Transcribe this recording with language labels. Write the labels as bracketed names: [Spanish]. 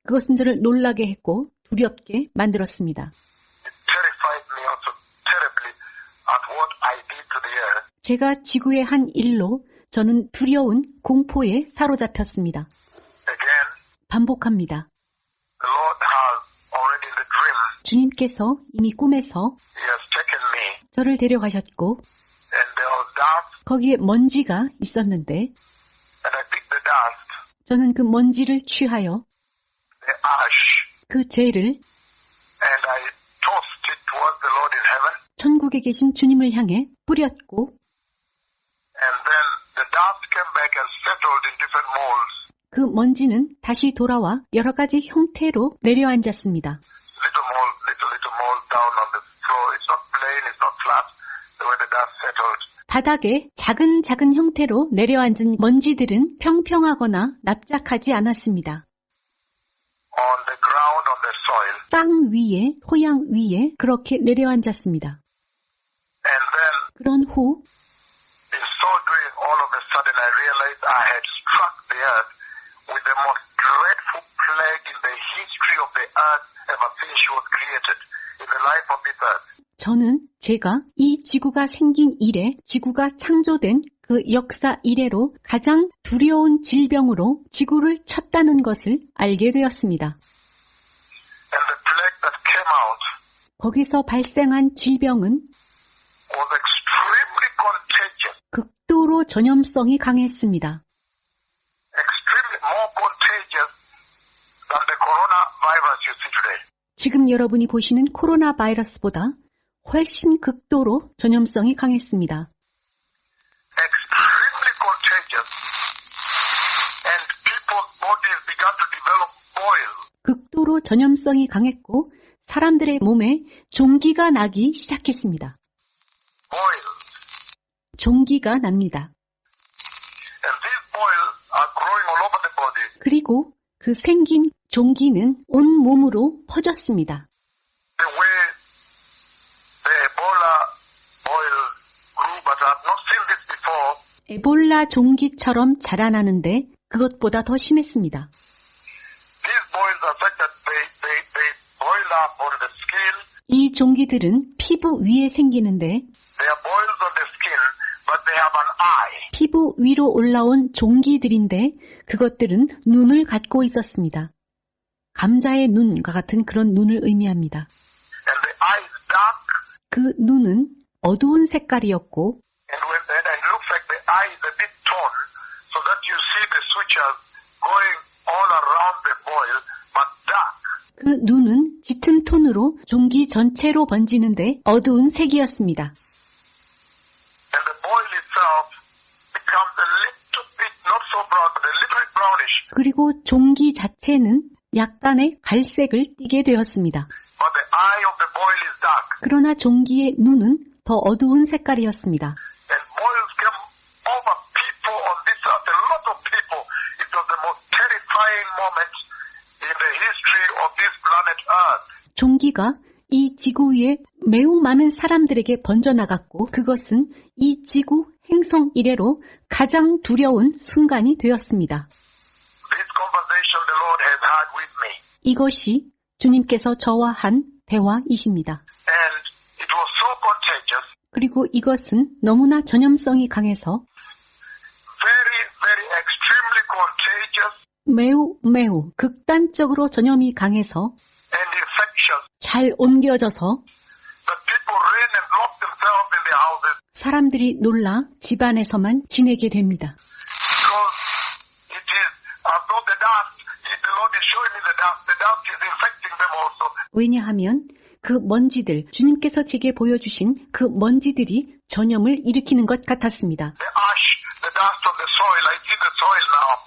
[Korean] 그것은 저를 놀라게 했고 두렵게 만들었습니다. [English] It terrified me also terribly at what I did to the earth. [Korean] 제가 지구에 한 일로 저는 두려운 공포에 사로잡혔습니다. [English] Again, [Korean] 반복합니다. [English] the Lord has already in the dream, [Korean] 주님께서 이미 꿈에서 [English] He has taken me, [Korean] 저를 데려가셨고 [English] and there was dust, [Korean] 거기에 먼지가 있었는데 [English] and I picked the dust, [Korean] 저는 그 먼지를 취하여 [English] the ash, [Korean] 그 재를 [English] and I tossed it towards the Lord in heaven, [Korean] 천국에 계신 주님을 향해 뿌렸고 [English] and then the dust came back and settled in different molds. [Korean] 그 먼지는 다시 돌아와 여러 가지 형태로 내려앉았습니다. [English] Little mold down on the floor. It's not plain, it's not flat, the way the dust settled. [Korean] 바닥에 작은 형태로 내려앉은 먼지들은 평평하거나 납작하지 않았습니다. [English] On the ground, on the soil. [Korean] 땅 위에, 토양 위에 그렇게 내려앉았습니다. [English] And then, [Korean] 그런 후 [English] in so doing, all of a sudden I realized I had struck the earth with the most dreadful plague in the history of the earth ever since she was created, in the life of this earth. [Korean] 저는 제가 이 지구가 생긴 이래 지구가 창조된 그 역사 이래로 가장 두려운 질병으로 지구를 쳤다는 것을 알게 되었습니다. [English] And the plague that came out [Korean] 거기서 발생한 질병은 [English] was extremely contagious, [Korean] 극도로 전염성이 강했습니다. [English] extremely more contagious than the coronavirus you see today. [Korean] 지금 여러분이 보시는 코로나 바이러스보다 훨씬 극도로 전염성이 강했습니다. [English] Extremely contagious, and people's bodies began to develop boils. [Korean] 극도로 전염성이 강했고 사람들의 몸에 종기가 나기 시작했습니다. [English] Boils. [Korean] 종기가 납니다. [English] And these boils are growing all over the body. [Korean] 그리고 그 생긴 종기는 온 몸으로 퍼졌습니다. [English] The way the Ebola boil grew, but I've not seen this before. [Korean] 에볼라 종기처럼 자라나는데 그것보다 더 심했습니다. [English] These boils are such that they boil up on the skin. [Korean] 이 종기들은 피부 위에 생기는데 [English] They are boils on the skin, but they have an eye. [Korean] 피부 위로 올라온 종기들인데 그것들은 눈을 갖고 있었습니다. 감자의 눈과 같은 그런 눈을 의미합니다. [English] And the eye is dark, [Korean] 그 눈은 어두운 색깔이었고 [English] and it looks like the eye is a bit torn, so that you see the sutures going all around the boil, but dark. [Korean] 그 눈은 짙은 톤으로 종기 전체로 번지는데 어두운 색이었습니다. [English] And the boil itself becomes a little bit, not so brown, but a little bit brownish. [Korean] 그리고 종기 자체는 약간의 갈색을 띠게 되었습니다. [English] But the eye of the boil is dark. [Korean] 그러나 종기의 눈은 더 어두운 색깔이었습니다. [English] And boils came over people on this earth, a lot of people. It was the most terrifying moment in the history of this planet Earth. [Korean] 종기가 이 지구 위에 매우 많은 사람들에게 번져나갔고 그것은 이 지구 행성 이래로 가장 두려운 순간이 되었습니다. [English] This conversation the Lord has had with me. [Korean] 이것이 주님께서 저와 한 대화이십니다. [English] And it was so contagious, [Korean] 그리고 이것은 너무나 전염성이 강해서 [English] very, very extremely contagious [Korean] 매우 극단적으로 전염이 강해서 [English] and infectious. [Korean] 잘 옮겨져서 [English] That people ran and locked themselves in their houses [Korean] 사람들이 놀라 집안에서만 지내게 됩니다. [English] because it is as though the dust, the Lord is showing me the dust is infecting them also. [Korean] 왜냐하면 그 먼지들, 주님께서 제게 보여주신 그 먼지들이 전염을 일으키는 것 같았습니다. [English] The ash, the dust of the soil, I see the soil now.